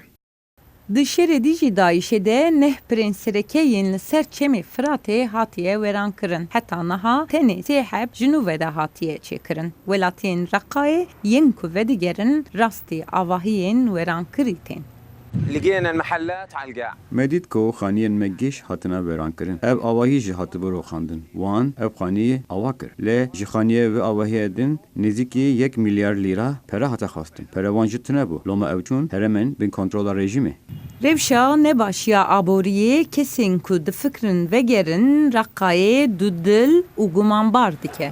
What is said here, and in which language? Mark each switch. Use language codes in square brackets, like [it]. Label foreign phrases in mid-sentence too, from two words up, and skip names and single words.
[ku] Di şerê dijî Daişê de neh pirên serekeyên li ser çemê Firatê hatiye wêran kirin. Heta niha tenê sê heb ji nû ve de hatiye çêkirin. Welatiyên Raqqayê yên ku vedigerin rastî avahiyên wêrankirî tên. مدید کو خانیên me geş hatine wêrankirin. Ev avahî jî hatibû roxandin. Wan ev xaniyê ava kir. Lê ji xaniyê ve avahiyê din nêzîkî 1 milyar lîra pere hate xastin. Pere wan jî tune bû. Loma ew çûn heremên bin kontrola rejimê. Rewşa nebaşiya aboriyê kesên ku difikirin vegerin Raqqayê du dil û gumanbar dike.